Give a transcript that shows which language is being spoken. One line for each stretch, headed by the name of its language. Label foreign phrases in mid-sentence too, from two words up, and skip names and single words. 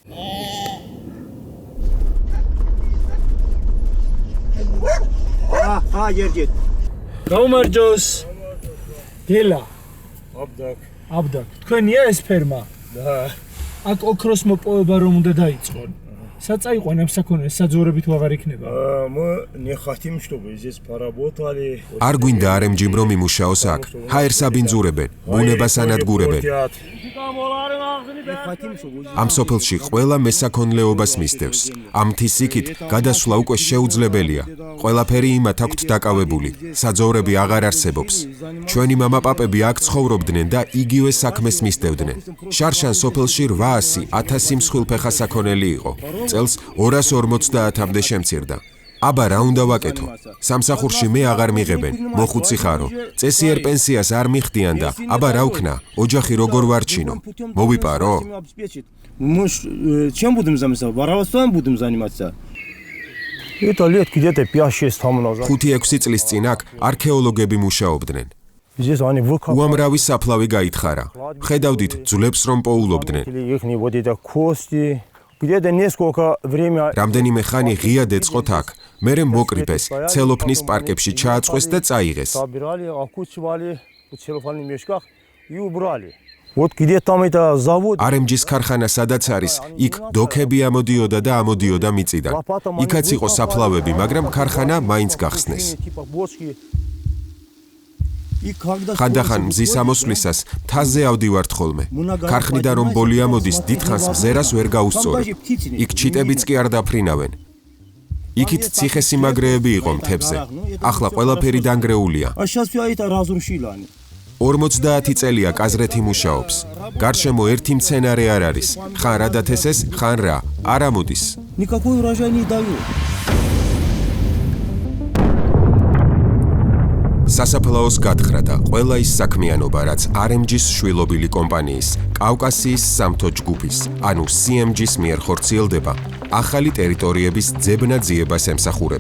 Georgian: երգეთ. Გაუმარჯოს. გელა. აბდაკ. თქვენია ეს ფერმა? და. აქ ოქროს მოპოვება რომ უნდა დაიწყონ. საწაიყვან ამ საქონელს საძოვრებით ვაღარ იქნება.
Russian: не хотим, чтобы здесь поработали.
Georgian: არ გვინდა RMG-მ რომ იმუშაოს აქ. ჰაერს აბინძურებენ, ბუნებას ანადგურებენ. ამ სოფელში ყველა მესაქონლეობას მისდევს. ამ მთის იქით გადასვლა უკვე შეუძლებელია. ყველაფერი იმათ აქვთ დაკავებული. საძოვრები აღარ არსებობს. ჩვენი მამაპაპები აქ ცხოვრობდნენ და იგივე საქმეს მისდევდნენ. შარშან სოფელში 800-1000 მსხვილფეხა საქონელი იყო. წელს 250-მდე შემცირდა. აბა რა უნდა ვაკეთო? სამსახურში მე აღარ მიღებენ, მოხუცი ხარო. წესიერ პენსიას არ მიხდიან და აბა რა ვქნა? ოჯახი როგორ ვარჩინო? მოვიპარო?
Russian: Чем будем заниматься? Воровством будем заниматься? Это лет где-то 5-6 тому назад.
Georgian: 5-6 წლის წინ აქ არქეოლოგები მუშაობდნენ.
Russian: Здесь они выкопали.
Georgian: უამრავი საფლავი გაითხარა. ხედავდით ძვლებს რომ პოულობდნენ.
Russian: Ихние вот эти кости. Где-то несколько время.
Georgian: რამდენიმე ხანი ღია დეწყოთ აქ. მერე მოკრიფეს, ცელოფნის პარკებში ჩააწყვეს და წაიღეს.
Russian: Собирали, окучивали в целлофанных мешках и убрали. Вот где там это завод.
Georgian: RMG-ის ქარხანა სადაც არის, იქ დოქები ამოდიოდა და ამოდიოდა მიწიდან. იქაც იყო საფლავები, მაგრამ ქარხანა მაინც გახსნეს. ხანდახან მზის ამოსვლისას მთაზე ავდივართ ხოლმე. ქარხნიდან რომ ბოლი ამოდის, დიდხანს მზერას ვერ გაუსწორებ. იქ ჩიტებიც კი არ დაფრინავენ. იქით ციხესიმაგრეები იყო მთებზე. ახლა ყველაფერი დანგრეულია. 50 წელია კაზრეთი მუშაობს. გარშემო ერთი მცენარე არ არის. ხან რა დათესეს, ხან რა. არ ამოდის.
Russian: Никакой урожай не дают.
Georgian: სასაფლაოს გათხრა და ყველა ის საქმიანობა, რაც RMG-ის შვილობილი კომპანიის, კავკასიის სამთო ჯგუფის, ანუ CMG-ის მიერ ხორციელდება, ახალი ტერიტორიების ძებნა-ძიებას ემსახურება.